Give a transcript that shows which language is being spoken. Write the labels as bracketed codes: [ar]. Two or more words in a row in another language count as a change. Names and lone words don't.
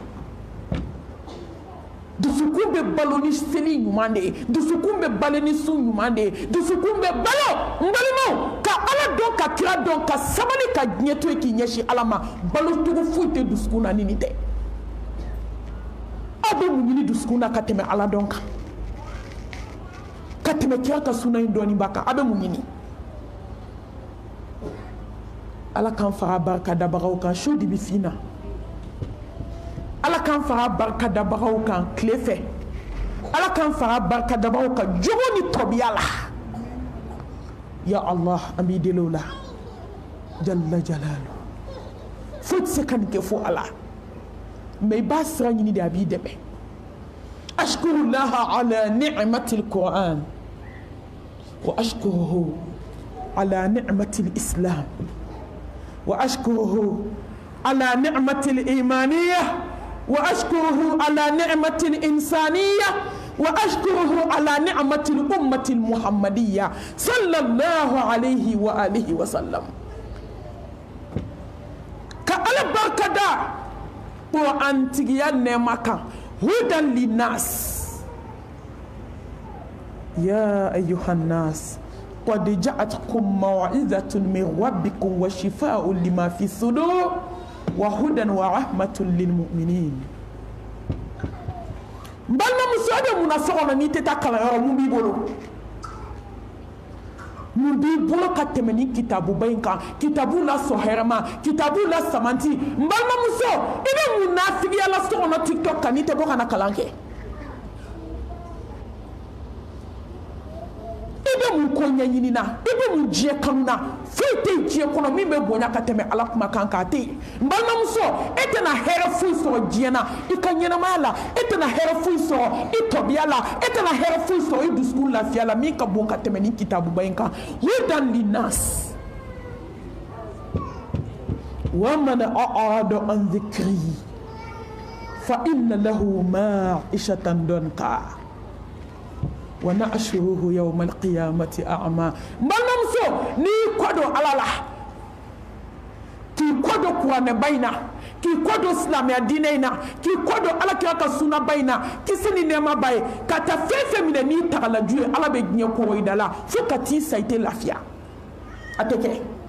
[bm] dusukun bɛ balo ni seli ɲuman de dusukun bɛ balo ni sun ɲuman de dusukun bɛ balo n balimaw ka ala dɔn ka kira dɔn ka sabali ka diɲɛ to yen k'i ɲɛsin ala ma balo cogo foyi tɛ dusukun na ni nin tɛ aw bɛ mun ɲini dusukun na ka tɛmɛ ala dɔn kan ka tɛmɛ kira ka suna in dɔɔni ba kan aw bɛ mun ɲini ala k'an faga barika dabagaw kan su de bɛ fin na ala k'an faga barika dabagaw kan tile fɛ ala k'an faga barika dabagaw kan jogo ni tɔbiya la [ar] يا الله [bm] an b'i deli o la jalla jalalu foyi tɛ se ka nin kɛ fo ala mais i b'a sira ɲini de a b'i dɛmɛ [ar] أشكر الله على نعمة القرآن وأشكره على نعمة الإسلام وأشكره على نعمة الإيمان وأشكره على نعمة الإنسانية وأشكره على نعمة الأمة المحمدية صلى الله عليه وعلى آله وسلم [bm] ka ala barkada ko an tigiya nɛɛma kan [ar] هدى للناس يا أيها الناس قد جاءتكم موعظة من ربكم وشفاء لما في الصدور وهدى ورحمة للمؤمنين [bm] balma muso bɛ mun na so kɔnɔ n'i tɛ taa kalanyɔrɔ mun b'i bolo mun b'i bolo ka tɛmɛ ni kitabuba in kan kitabu la sɔn hɛrɛ ma kitabu la samanti n balimamuso i bɛ mun nafigiya la so kɔnɔ tiktok kan n'i tɛ bɔ ka na kalan kɛ i bɛ mun ko ɲɛɲini na i bɛ mun diɲɛ kanu na foyi tɛ diɲɛ kɔnɔ min bɛ bonya ka tɛmɛ ala kuma kan k'a tɛ yen n balimamuso e tɛna hɛrɛ foyi sɔrɔ diɲɛ na i ka ɲɛnamaya la e tɛna hɛrɛ foyi sɔrɔ i tɔbiya la e tɛna hɛrɛ foyi sɔrɔ i dusukun lafiya la min ka bon ka tɛmɛ ni kitabuba in kan [ar] هدى للناس ومن أعرض عن ذكري فإن له معيشة ضنكا ونحشره يوم القيامة أعمى [bm] balimamuso n'i kɔdɔ ala la k'i kɔdɔ kuranɛ ba in na k'i kɔdɔ silamɛya diinɛ in na k'i kɔdɔ alakira ka sunna ba in na kisi ni nɛɛma ba ye ka taa fɛn fɛn minɛ n'i tagalaju ye ala bɛ diɲɛ kɔrɔ i da la fo ka t'i sa i tɛ lafiya a tɛ kɛ